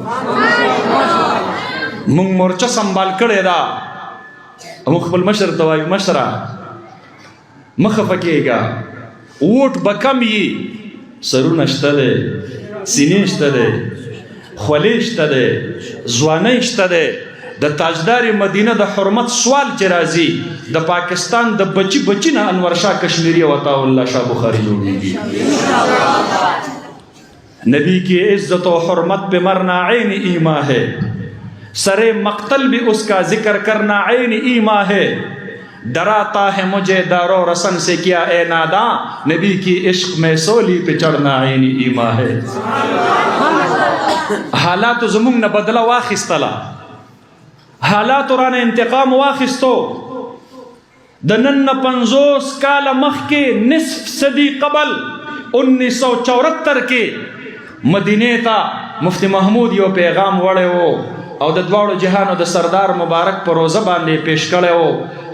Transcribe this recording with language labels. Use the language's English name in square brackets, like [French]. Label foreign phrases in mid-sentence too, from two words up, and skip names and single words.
[Pashto] موږ مورچه سنبال کړې ده، موږ خپل مشر ته وایو مشره مه خفه کېږه، ووټ به کم وي، سرونه شته دی، سینې شته دی، خولې شته دی، ځوانۍ شته دی. د تاجدار مدینه د حرمت سوال چې راځي د پاکستان د بچی بچی نه انور شاه کشمیری او عطا الله شاه بخاری جوړیږي. [Urdu] نبی کی عزت و حرمت پہ مرنا عین ایما ہے، سر مقتل بھی اس کا ذکر کرنا عین ایما ہے، ڈراتا ہے مجھے دارو رسن سے کیا اے ناداں، نبی کی عشق میں سولی پہ چڑھنا عین ایما ہے. [Pashto] حالات زمونږ نه بدله واخیستله، حالاتو رانه انتقام واخیستو. د نن نه 50 کاله مخکې [Urdu] نصف صدی قبل [Pashto] 1974 کې مدینې ته مفتی محمود یو پیغام وړی و او د دواړو جهانو د سردار مبارک په روزه باندې پیش کړی و.